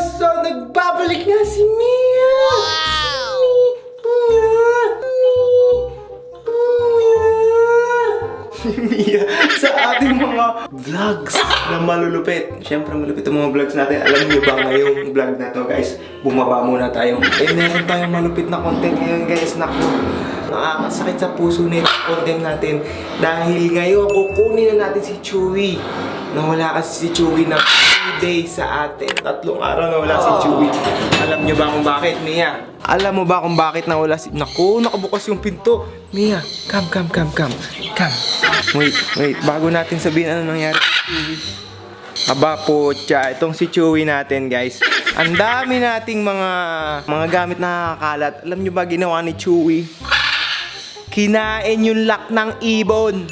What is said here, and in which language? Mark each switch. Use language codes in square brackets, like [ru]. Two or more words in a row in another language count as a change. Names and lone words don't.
[tl] So nagbabalik nga si Mia. Mia sa ating mga vlogs na malulupit. Siyempre malupit ang mga vlogs natin. Alam niyo ba ngayong vlog na to guys, bumaba muna tayo. Meron tayong malupit na content ngayon guys. Naku, nakakasakit sa puso na yung content natin. Dahil ngayon kukunin na natin si Chewy. Nawala kasi si Chewy na 2 days sa atin. 3 araw nawala si Chewy. Alam niyo ba kung bakit, Mia? Alam mo ba kung bakit nawala si... Naku, nakabukas yung pinto. [en] Mia, come. Wait. [tl] Bago natin sabihin ano nangyari kay Chewy. Aba po, itong si Chewy natin guys. Ang dami nating mga gamit na nakakalat. Alam niyo ba ginawa ni Chewy? Kinain yung lock ng ibon.